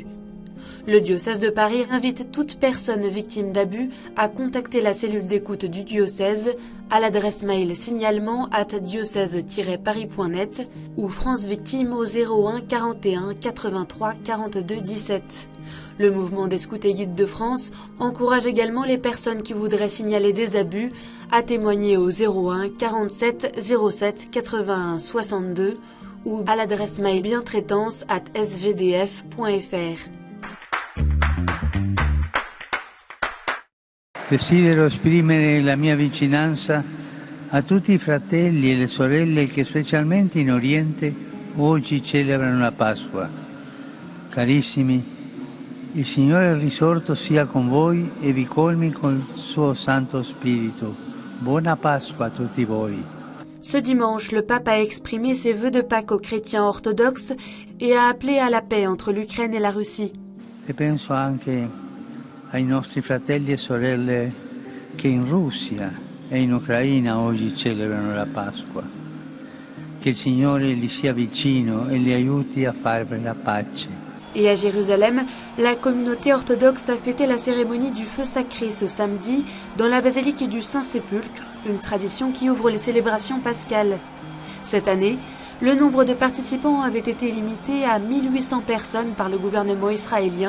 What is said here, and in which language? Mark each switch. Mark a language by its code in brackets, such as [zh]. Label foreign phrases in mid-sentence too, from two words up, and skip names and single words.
[fr] Le diocèse de Paris invite toute personne victime d'abus à contacter la cellule d'écoute du diocèse à l'adresse mail signalement@diocèse-paris.net ou France Victime au 01 41 83 42 17. Le mouvement des scouts et guides de France encourage également les personnes qui voudraient signaler des abus à témoigner au 01 47 07 81 62 ou à l'adresse mail bientraitance@sgdf.fr. [it] Desidero esprimere la mia vicinanza a tutti i fratelli e le sorelle che specialmente in Oriente oggi celebrano la Pasqua. Carissimi, il Signore risorto sia con voi e vi colmi col suo Santo Spirito. Buona Pasqua a tutti voi. [fr] Ce dimanche, le pape a exprimé ses vœux de Pâques aux chrétiens orthodoxes et a appelé à la paix entre l'Ukraine et la Russie. [it] E penso anche ai nostri fratelli e sorelle che in Russia e in Ucraina oggi celebrano la Pasqua. Che il Signore li sia vicino e li aiuti a fare la pace. [fr] Et à Jérusalem, la communauté orthodoxe a fêté la cérémonie du feu sacré ce samedi dans la basilique du Saint-Sépulcre, une tradition qui ouvre les célébrations pascales. Cette année, Le nombre de participants avait été limité à 1800 personnes par le gouvernement israélien.